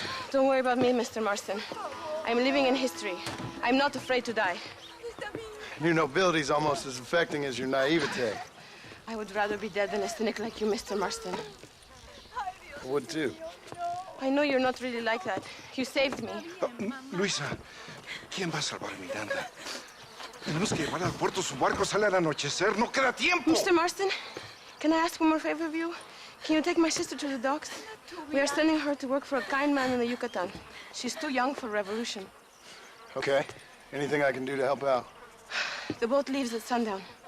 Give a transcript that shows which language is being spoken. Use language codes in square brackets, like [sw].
[en] Don't worry about me, Mr. Marston. I'm living in history. I'm not afraid to die. Your nobility's almost as affecting as your naivete. I would rather be dead than a cynic like you, Mr. Marston. I would too. I know you're not really like that. You saved me. [es] Luisa, ¿quién va a salvar a Miranda? Tenemos que llevarla al puerto. Su barco sale al anochecer. No queda tiempo. [en] Mr. Marston, can I ask one more favor of you? Can you take my sister to the docks? We are sending her to work for a kind man in the Yucatan. She's too young for revolution. Okay. Anything I can do to help out? The boat leaves at sundown.